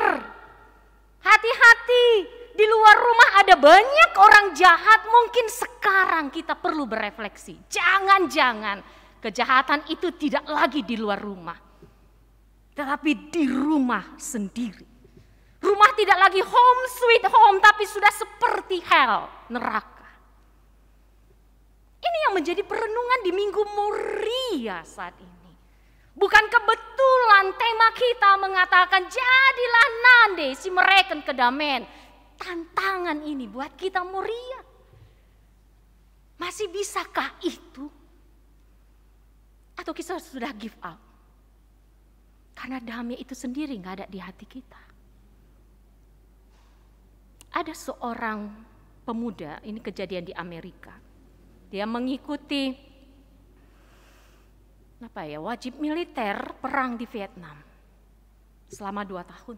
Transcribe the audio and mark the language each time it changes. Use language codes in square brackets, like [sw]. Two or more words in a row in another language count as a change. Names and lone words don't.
[id] Hati-hati di luar rumah ada banyak orang jahat. Mungkin sekarang kita perlu berefleksi. Jangan-jangan kejahatan itu tidak lagi di luar rumah, tetapi di rumah sendiri. Rumah tidak lagi [en] home sweet home, [id] tapi sudah seperti hell, neraka. Ini yang menjadi perenungan di Minggu Moria saat ini. Bukan kebetulan tema kita mengatakan jadilah [btx] nande si mereka [id] kedamaian. Tantangan ini buat kita Moria. Masih bisakah itu? Atau kita sudah [en] give up? [id] Karena damai itu sendiri gak ada di hati kita. Ada seorang pemuda, ini kejadian di Amerika. Dia mengikuti wajib militer perang di Vietnam selama 2 tahun.